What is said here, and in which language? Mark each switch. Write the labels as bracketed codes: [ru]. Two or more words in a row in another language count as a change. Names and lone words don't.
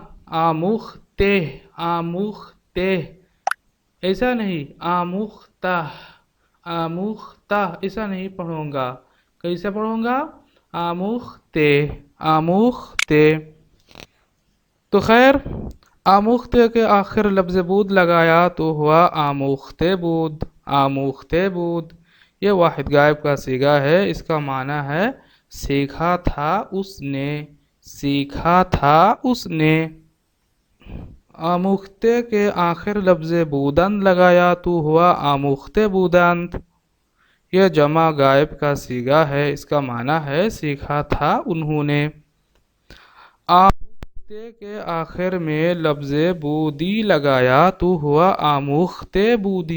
[ur] آموختے، آموختے، ایسا نہیں آموختہ، آموختہ ایسا نہیں پڑھوں گا۔ کیسا پڑھوں گا؟ آموختے، آموختے۔ تو خیر، آموختے کے آخر لفظ بود لگایا تو ہوا [fa] آموختے بود، آموختے بود۔ [ur] یہ واحد غائب کا صیغہ ہے، اس کا معنی ہے سیکھا تھا اس نے، سیکھا تھا اس نے۔ آموختے کے آخر لفظ بودند لگایا تو ہوا [fa] آموختہ بودند. [ur] یہ جمع غائب کا صیغہ ہے، اس کا معنی ہے سیکھا تھا انہوں نے. آموختے کے آخر میں لفظ بودی لگایا تو ہوا [fa] آموختہ بودی.